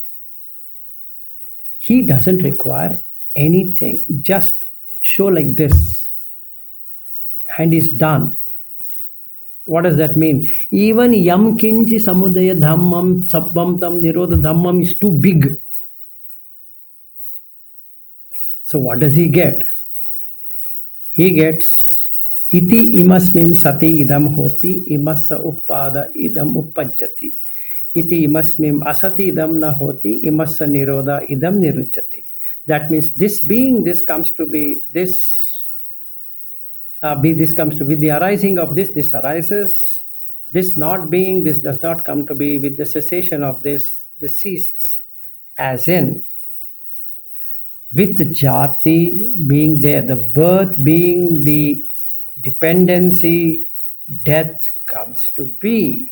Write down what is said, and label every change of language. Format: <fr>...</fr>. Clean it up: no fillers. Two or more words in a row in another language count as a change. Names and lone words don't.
<en>He doesn't require anything, just show like this, and he's done. What does that mean? Even</en> <pi>Yam Kinchi Samudaya Dhammam Sabbam Tam Nirodha Dhammam</pi> <en>is too big. So what does he get? He gets</en> <pi>Iti imasmim sati idam hoti imassa uppada idam uppajjati. Iti imasmim asati idam na hoti imassa nirodha idam niruchyati.</pi> <en>That means this being, this comes to be, this this comes to be, the arising of this arises. This not being, this does not come to be. With the cessation of this ceases. As in, with the jati being there, the birth being the dependency, death comes to be.</en>